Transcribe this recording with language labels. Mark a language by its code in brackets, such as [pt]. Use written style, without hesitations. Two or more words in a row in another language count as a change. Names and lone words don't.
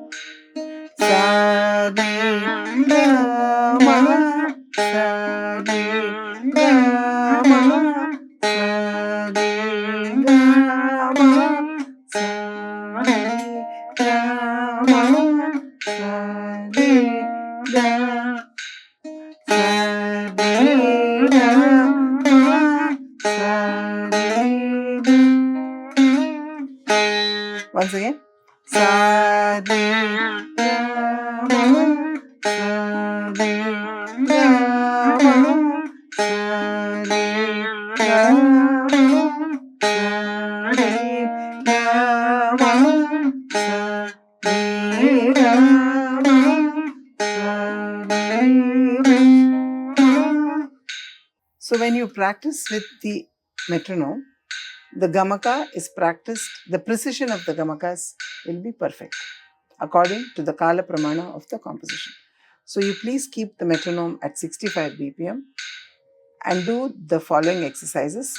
[en] ma sa re ga ma sa re ga ma sa re ga ma sa re ga. Once again, sa re ga ma sa re ga ma sa re ga ma sa re ga ma sa re ga ma sa re. So when you practice with the metronome, the Gamaka is practiced, the precision of the Gamakas will be perfect according to the [sa] Kala Pramana [en] of the composition. So you please keep the metronome at 65 BPM and do the following exercises.